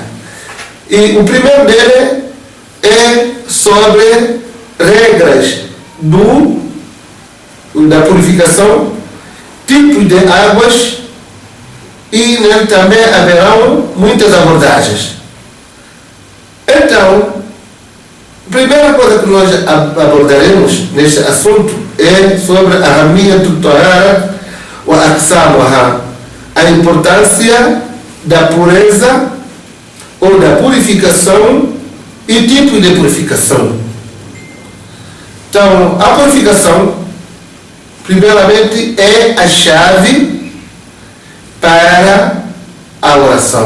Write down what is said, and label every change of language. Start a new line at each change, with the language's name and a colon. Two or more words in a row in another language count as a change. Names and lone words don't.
Portuguese: E o primeiro dele é sobre regras da purificação, tipos de águas, e nele também haverão muitas abordagens. Então, a primeira coisa que nós abordaremos neste assunto é sobre a
Arabic: أهمية الطهارة وأقسامها,
Portuguese: a importância da pureza ou da purificação e tipos de purificação. Então, a purificação, primeiramente, é a chave para a oração.